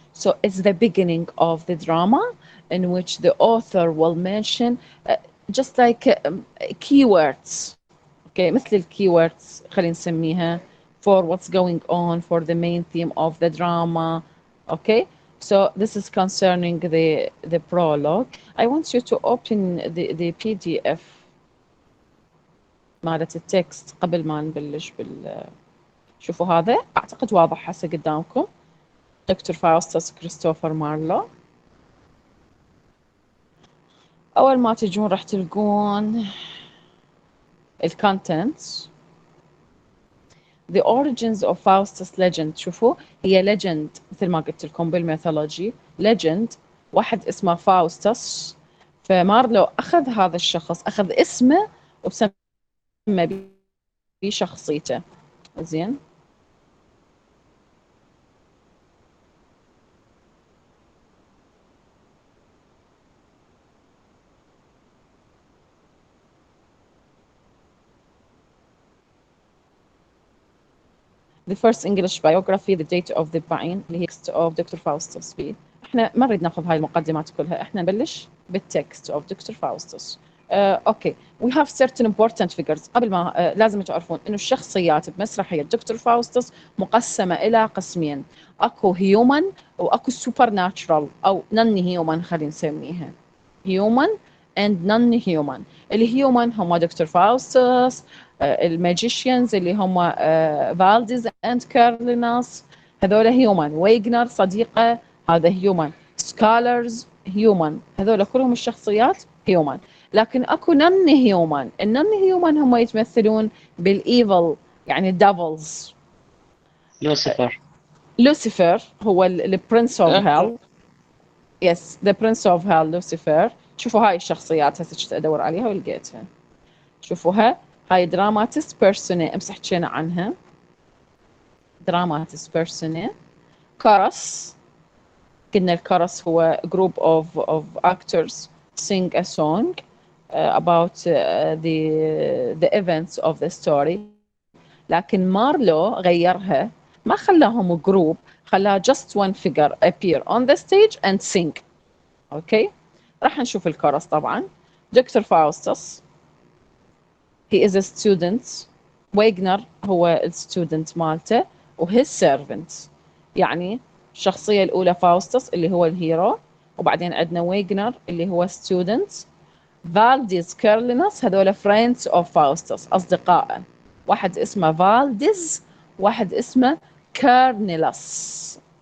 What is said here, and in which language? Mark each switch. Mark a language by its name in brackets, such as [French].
[English] So it's the beginning of the drama in which the author will mention just like keywords. Okay, [Arabic] مثل الكيوردز خلينا نسميها [English] for what's going on, for the main theme of the drama. Okay, so this is concerning the prologue. I want you to open the PDF [Arabic] مالت التكست قبل ما نبلش شوفوا هذا أعتقد واضح هسه قدامكم. دكتور فاوستس كريستوفر مارلو. أول ما تجون راح تلقون الكونتنتس. [English] The origins of Faustus legend. [Arabic] شوفوا هي legend مثل ما قلت لكم بالميثولوجي legend. واحد اسمه فاوستس فمارلو أخذ هذا الشخص أخذ اسمه وسمى بشخصيته. [English] زين The first English biography, the date of the buying [Arabic] اللي هي [English] text of doctor Faustus بي. [Arabic] احنا ما نريد ناخذ هاي المقدمات كلها، احنا نبلش بالتكست of دكتور فاوستس. [English] Okay we have certain important figures. [Arabic] قبل ما لازم تعرفون انه الشخصيات بمسرحية دكتور فاوستس مقسمة الى قسمين، اكو هيومن واكو سوبر ناتشرال او نون هيومن خلينا نسميها هيومن [English] and non human. [Arabic] الهيومن هم دكتور فاوستس، الماجيشيانز اللي هم فالديز اند كارليناس هذول هيومن، ويغنر صديقه هذا هيومن، سكالرز هيومن، هذول كلهم الشخصيات هيومن. لكن اكو نون هيومن، النون هيومن هم يتمثلون بالايفل يعني الديفلز. لوسيفر هو البرنس اوف هيل. يس ذا برنس اوف هيل لوسيفر. شوفوا هاي الشخصيات هسه كنت ادور عليها ولقيتها. شوفوها هاي دراماتيست بيرسوني امس حكينا عنها. دراماتيست بيرسوني. كورس قلنا الكورس هو [English] group of actors sing a song about the events of the story. [Arabic] لكن مارلو غيرها ما خلاهم [English] group، [Arabic] خلاها [English] just one figure appear on the stage and sing. [Arabic] اوكي راح نشوف الكورس. طبعا دكتور فاوستس [English] he is a student. [Arabic] ويغنر هو الستودنت مالته و [English] his servant. [Arabic] يعني الشخصية الأولى فاوستس اللي هو الهيرو، وبعدين عندنا ويغنر اللي هو student. فالديز كارليناس هذول [English] friends of [Arabic] فاوستس أصدقائه، واحد اسمه فالديز واحد اسمه كارنيلاس.